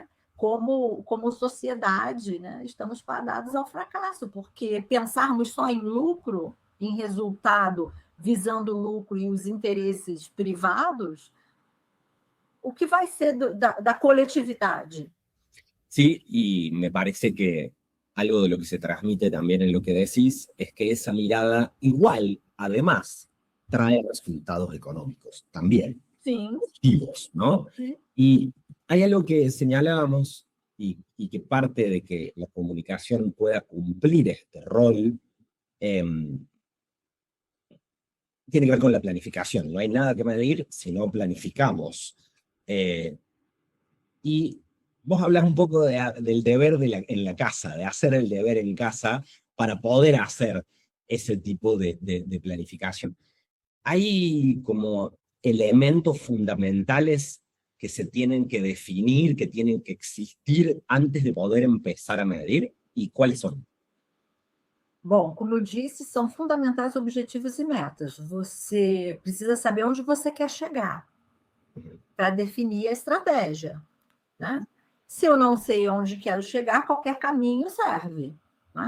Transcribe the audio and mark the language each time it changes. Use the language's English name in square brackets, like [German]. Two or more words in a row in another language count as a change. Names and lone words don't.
[Portuguese] Como sociedade, né? Estamos fadados ao fracasso, porque pensarmos só em lucro, em resultado, visando o lucro e os interesses privados, o que vai ser da coletividade? [Spanish] Sí, y me parece que algo de lo que se transmite también en lo que decís es que esa mirada igual, además, trae resultados económicos también, [Portuguese] Sim. [Spanish] positivos, ¿no? [Portuguese] Sim. [Spanish] Y hay algo que señalábamos y que parte de que la comunicación pueda cumplir este rol tiene que ver con la planificación. No hay nada que medir si no planificamos. Y vos hablas un poco del deber en la casa, de hacer el deber en casa para poder hacer ese tipo de planificación. Hay como elementos fundamentales que se tienen que definir, que tienen que existir antes de poder empezar a medir, ¿y cuáles son? [Portuguese] Bom, como eu disse, são fundamentais objetivos e metas. Você precisa saber onde você quer chegar para definir a estratégia, né? Se eu não sei onde quero chegar, qualquer caminho serve, né?